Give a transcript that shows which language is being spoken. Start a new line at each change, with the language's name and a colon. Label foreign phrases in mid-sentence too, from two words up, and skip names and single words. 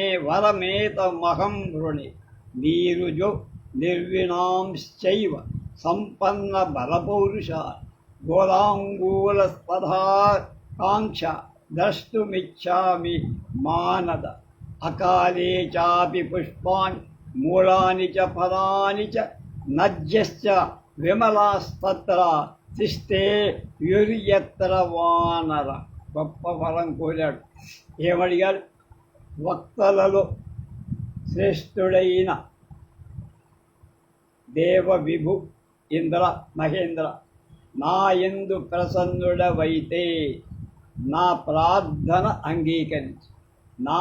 Sanskrit: वरमेतमहं वृणे नीरुजो निर्विणांश्चैव सम्पन्नबलपौरुषा गोलाङ्गूलस्पधा काङ्क्ष द्रष्टुमिच्छामि मानद अकाले चापि पुष्पाणि मूलानि च फलानि च नद्यश्च विमलास्तत्र తిష్టే యుర్యత్ర వానర.
Telugu: గొప్ప వరం కోరాడు. ఏమడిగాడు? వక్తలలో శ్రేష్ఠుడైన దేవ విభు ఇంద్ర మహేంద్ర, నా యందు ప్రసన్నుడవైతే నా ప్రార్థన అంగీకరించి నా